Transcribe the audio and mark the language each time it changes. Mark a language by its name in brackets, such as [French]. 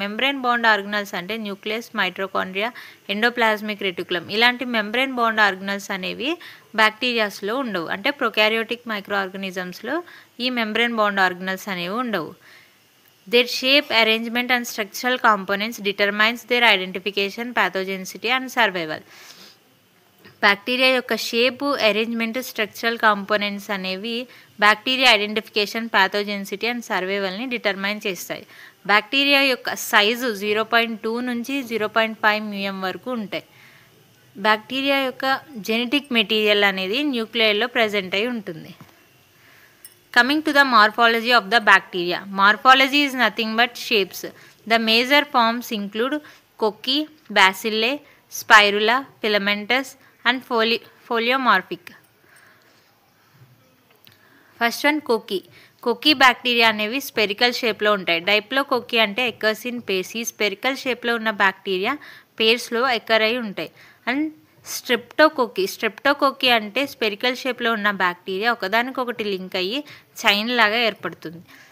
[Telugu] Membrane bond organelles అంటే nucleus, mitochondria, ఎండోప్లాజ్మిక్ reticulum ఇలాంటి membrane bond organelles అనేవి బ్యాక్టీరియాస్లో ఉండవు. అంటే ప్రొకారియోటిక్ మైక్రోఆర్గానిజమ్స్లో ఈ మెంబ్రేన్ బాండ్ ఆర్గనల్స్ అనేవి ఉండవు. [English] Their shape, arrangement and structural components determines their identification, pathogenicity and survival. [Telugu] Bacteria యొక్క షేపు, అరేంజ్మెంట్, స్ట్రక్చరల్ కాంపోనెంట్స్ అనేవి bacteria identification, pathogenicity and సర్వైవల్ని determine చేస్తాయి. బ్యాక్టీరియా యొక్క సైజు 0.2 నుంచి 0.5 మ్యూఎం వరకు ఉంటాయి. బ్యాక్టీరియా యొక్క జెనెటిక్ మెటీరియల్ అనేది న్యూక్లియస్లో ప్రజెంట్ అయి ఉంటుంది. [English] Coming to the morphology of the bacteria. Morphology is nothing but shapes. The major forms include cocci, bacilli, spirula, filamentous and foliomorphic. First one, cocci. [Telugu] Cocci bacteria అనేవి spherical షేప్లో ఉంటాయి. డైప్లోకోకి అంటే [English] Occurs in pairs. [Telugu] ఈ spherical షేప్లో ఉన్న bacteria పేర్స్లో acre అయి ఉంటాయి. And streptococci అంటే స్పెరికల్ షేప్లో ఉన్న బ్యాక్టీరియా ఒకదానికొకటి లింక్ అయ్యి చైన్ లాగా ఏర్పడుతుంది.